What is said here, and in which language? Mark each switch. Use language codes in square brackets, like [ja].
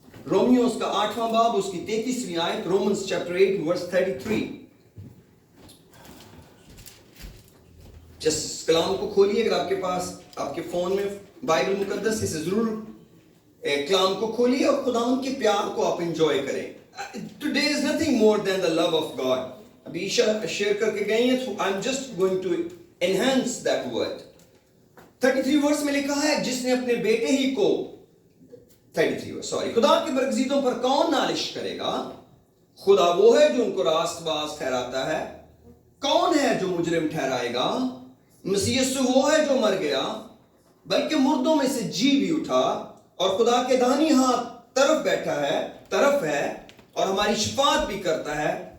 [ur] Romeo اس کا 8واں باب اس کی 33ویں آیت, [en] Romans chapter 8 verse 33. [ur] جس کلام کو کھولیے, اگر آپ کے پاس آپ کے فون میں بائبل مقدس, اسے ضرور کلام کو کھولیے اور خدا ان کے پیار کو آپ انجوائے کریں. [en] Today is nothing more than the love of God. [ur] ابھی شیئر کر کے گئی ہیں, [en] I'm just going to enhance that word. [ur] 33 ورس میں لکھا ہے, جس نے اپنے بیٹے ہی کو 33 ورس خدا کے برگزیدوں پر کون نالش کرے گا؟ خدا وہ ہے جو ان کو راست باز ٹھہراتا ہے. کون ہے جو مجرم ٹھہرائے گا؟ مسیح یسوع وہ ہے جو مر گیا بلکہ مردوں میں سے جی بھی اٹھا اور خدا کے داہنی ہاتھ طرف ہے اور ہماری شفاعت بھی کرتا ہے.